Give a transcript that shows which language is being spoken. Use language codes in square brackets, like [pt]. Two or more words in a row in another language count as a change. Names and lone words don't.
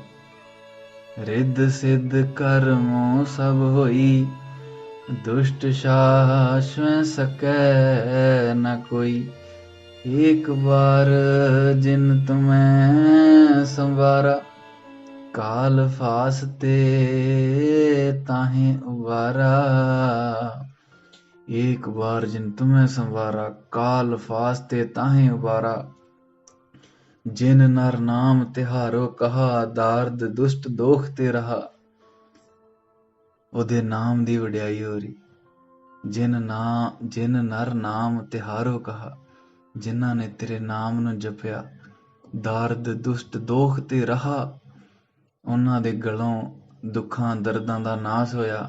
[bra] ਰਿੱਧ ਸਿੱਧ ਕਰਮੋ ਸਭ ਹੋਈ, ਦੁਸ਼ਟ ਸ਼ਾਸਵੈ ਸਕੈ ਨ ਕੋਈ। ਏਕ ਬਾਰ ਜਿਨ ਤੁਮੈ ਸੰਵਾਰਾ, ਕਾਲ ਫਾਸ ਤੇ ਤਾਹੇ ਉਬਾਰਾ। एक बार जिन तुम्हें संवारा, काल फास ते ताहे उबारा। जिन नर नाम तिहारो कहा, दार्द दुष्ट दोख ते रहा। [pa] ਉਹਦੇ ਨਾਮ ਦੀ ਵਡਿਆਈ ਹੋ ਰਹੀ। [bra] ਜਿਨ ਨਰ ਨਾਮ ਤਿਹਾਰੋ ਕਹਾ, [pa] ਜਿਨ੍ਹਾਂ ਨੇ ਤੇਰੇ ਨਾਮ ਨੂੰ ਜਪਿਆ। [bra] ਦਾਰਦ ਦੁਸ਼ਟ ਦੋਖ ਤੇ ਰਹਾ, [pa] ਉਹਨਾਂ ਦੇ ਗਲੋਂ ਦੁੱਖਾਂ ਦਰਦਾਂ ਦਾ ਨਾਸ ਹੋਇਆ।